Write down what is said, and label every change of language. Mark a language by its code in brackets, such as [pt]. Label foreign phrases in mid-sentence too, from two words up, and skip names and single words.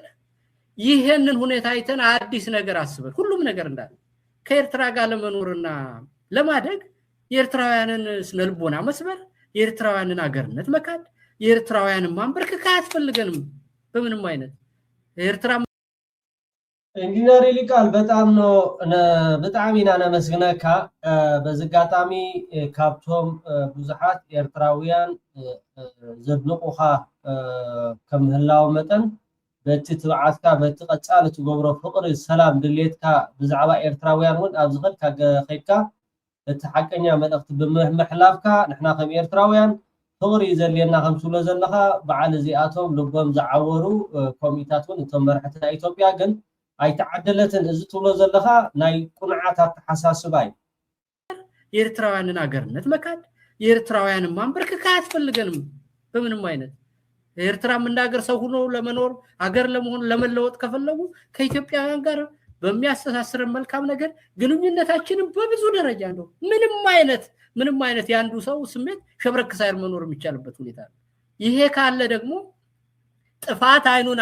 [am] ይሄንን ሁኔታ አይተን አዲስ ነገር አስበን ሁሉም ነገር እንዳለ ከኤርትራ ጋር ለመኖርና ለማደግ የኤርትራውያንን ስነልቦና መስበር፣ የኤርትራውያንን አገርነት መካድ፣ የኤርትራውያንን ማንበርከክ አያስፈልገንም በምንም አይነት። ኤርትራ [ti] ኢንጂነር ይልቃል በጣም ኢና ነመስግነካ። በዝጋጣሚ ካብቶም ብዙሓት ኤርትራውያን ዘድንቁኻ ከም ምህላው መጠን በቲ ትብዓትካ በቲ ቀፃሊ ትገብሮ ፍቅሪ ሰላም ድሌትካ ብዛዕባ ኤርትራውያን እውን ኣብ ዝኸድካ ኸይድካ እቲ ሓቀኛ መልእኽቲ ብምሕላፍካ ንሕና ከም ኤርትራውያን ፍቅሪ ዘድልየና ከም ትብሎ ዘለካ በዓል እዚኣቶም ልቦም ዝዓወሩ ኮሚታት እውን እቶም መራሕቲ ናይ ኢትዮጵያ ግን ኣይተዓደለትን እዚ ትብሎ ዘለካ ናይ ቁንዓት ኣተሓሳስባ እዩ። [am] የኤርትራውያንን አገርነት መካድ፣ የኤርትራውያንን ማንበርከክ አያስፈልገንም በምንም አይነት። ኤርትራ ምንዳገር ሰው ሆኖ ለመኖር አገር ለመሆን ለመለወጥ ከፈለጉ ከኢትዮጵያውያን ጋር በሚያስተሳስር መልካም ነገር ግንኙነታችንን በብዙ ደረጃ ነው ምንም አይነት ያንዱ ሰው ስሜት ሸብረክ ሳይር መኖር የሚቻልበት ሁኔታ ነው። ይሄ ካለ ደግሞ ጥፋት አይኑን